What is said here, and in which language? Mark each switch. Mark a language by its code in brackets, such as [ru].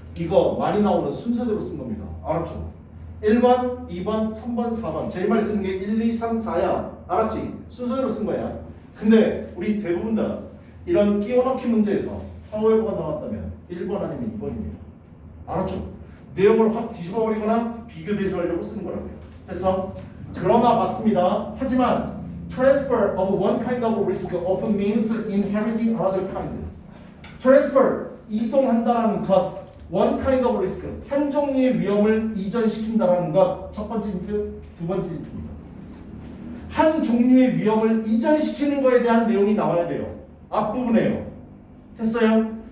[ko] 이거 많이 나오는 순서대로 쓴 겁니다. 알았죠? 1번, 2번, 3번, 4번 제일 많이 쓰는 게 1, 2, 3, 4야. 알았지? 순서대로 쓴 거야. 근데 우리 대부분 다 이런 끼워넣기 문제에서 however가 나왔다면 1번 아니면 2번입니다. 알았죠? 내용을 확 뒤집어버리거나 비교 대조하려고 쓰는 거라고요. 그래서 그러나 맞습니다. 하지만 [en] transfer of one kind of risk often means inheriting another kind. [ko] transfer, 이동한다라는 것, [en] one kind of risk, [ko] 한 종류의 위험을 이전시킨다라는 것, 첫 번째 힌트, 두 번째 힌트입니다. 한 종류의 위험을 이전시키는 거에 대한 내용이 나와야 돼요. 앞부분에요. 됐어요?